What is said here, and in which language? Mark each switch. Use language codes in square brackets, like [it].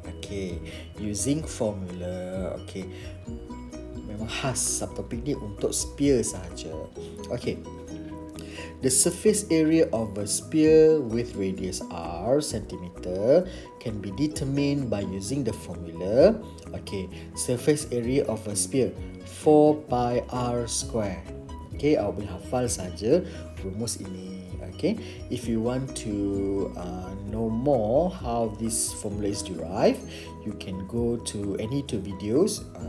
[en] Okay, using formula. Okay, [ms] memang khas subtopik ni untuk sphere sahaja. [en] Okay, the surface area of a sphere with radius r centimeter can be determined by using the formula. Okay, surface area of a sphere 4 pi r square. [ms] Okay, awak boleh hafal saja rumus ini. [en] Okay, if you want to know more how this formula is derived, you can go to any two videos.